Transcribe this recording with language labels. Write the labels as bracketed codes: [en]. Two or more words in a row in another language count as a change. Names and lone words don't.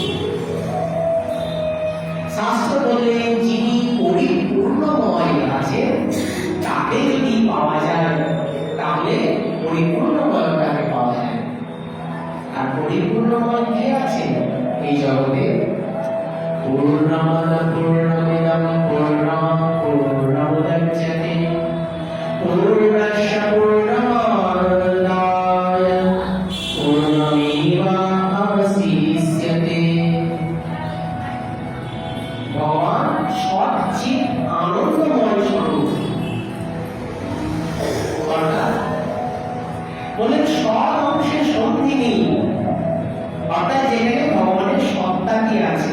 [bn] শাস্ত্র বললেন যিনি পরিপূর্ণময় আছে তাকে যদি পাওয়া যায় তাহলে পরিপূর্ণময়টাকে পাওয়া যায়। আর পরিপূর্ণময় কে আছে এই জগতে? [sa] পূর্ণমদ পূর্ণমিদম পূর্ণমুদচ্যতে পূর্ণস্য পূর্ণমাদায় পূর্ণমেবাবশিষ্যতে। [bn] ভগবান সচ্চিৎ আনন্দময় স্বরূপ, অর্থাৎ বলেন সৎ অংশে সন্ধি নেই, অর্থাৎ যেখানে ভগবানের সত্তা কি আছে।